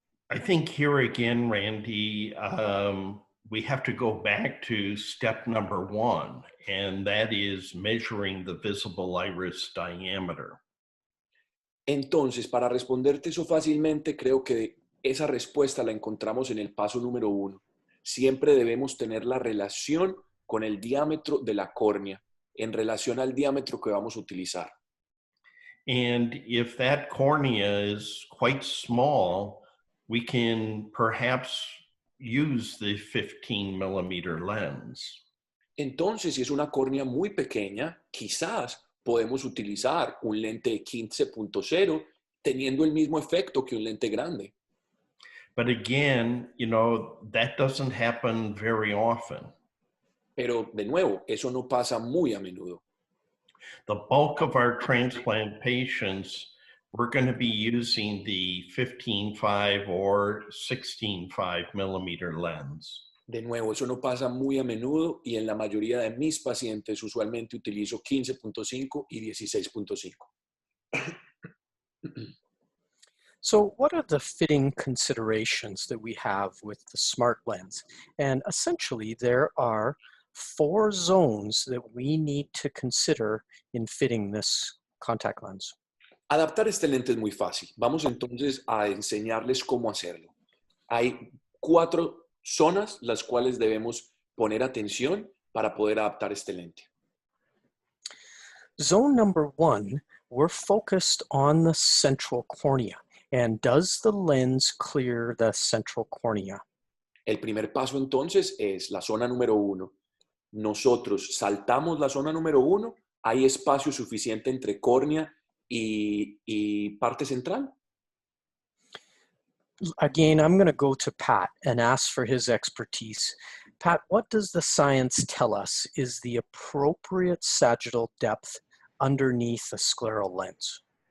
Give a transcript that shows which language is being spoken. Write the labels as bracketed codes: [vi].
[en] I think here again, Randy, we have to go back to step number one, and that is measuring the visible iris diameter. [es] Entonces, para responderte eso fácilmente, creo que esa respuesta la encontramos en el paso número 1. Siempre debemos tener la relación con el diámetro de la córnea en relación al diámetro que vamos a utilizar. [en] And if that cornea is quite small, we can perhaps use the 15 millimeter lens. [es] Entonces, si es una córnea muy pequeña, quizás podemos utilizar un lente de 15.0 teniendo el mismo efecto que un lente grande. [en] But again, that doesn't happen very often. [es] Pero, de nuevo, eso no pasa muy a menudo. [en] The bulk of our transplant patients, we're going to be using the 15.5 or 16.5 millimeter lens. [es] De nuevo, eso no pasa muy a menudo y en la mayoría de mis pacientes usualmente utilizo 15.5 y 16.5. [en] So what are the fitting considerations that we have with the smart lens? And essentially, there are 4 zones that we need to consider in fitting this contact lens. [es] Adaptar este lente es muy fácil. Vamos entonces a enseñarles cómo hacerlo. Hay 4 zonas las cuales debemos poner atención para poder adaptar este lente. [en] Zone number 1, we're focused on the central cornea. And does the lens clear the central cornea? [es] El primer paso entonces es la zona número 1. Nosotros saltamos la zona número 1, ¿hay espacio suficiente entre córnea y parte central? [en] Again, I'm going to go to Pat and ask for his expertise. Pat, what does the science tell us is the appropriate sagittal depth underneath the scleral lens?